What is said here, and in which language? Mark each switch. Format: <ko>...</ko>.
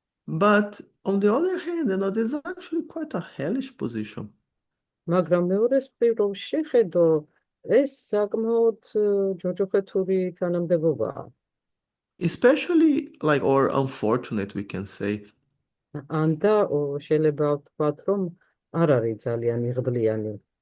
<en>But on the other hand, this is actually quite a hellish position.</en> <ka>მაგრამ მეორეს მხრივ რომ შეხედო, ეს საკმაოდ ჯოჯოხეთური თანამდებობაა.</ka> <en>Especially or unfortunate, we can say.</en> <ka>ანდა შეიძლება ვთქვათ, რომ არ არის ძალიან იღბლიანი.</ka>